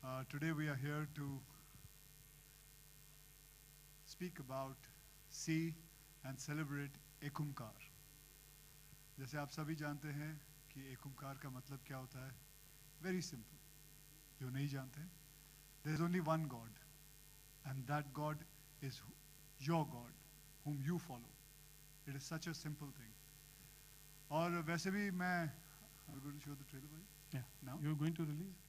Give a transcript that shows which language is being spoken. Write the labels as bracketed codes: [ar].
[en] Today we are here to speak about, see and celebrate Ekunkar. [hi] जैसे आप सभी जानते हैं कि एकुंकार का मतलब क्या होता है। [en] Very simple. [hi] जो नहीं जानते हैं, [en] there is only one God, and that God is your God, whom you follow. It is such a simple thing. [hi] और वैसे भी मैं [en] Are you going to show the trailer, buddy? Yeah. Now? You're going to release?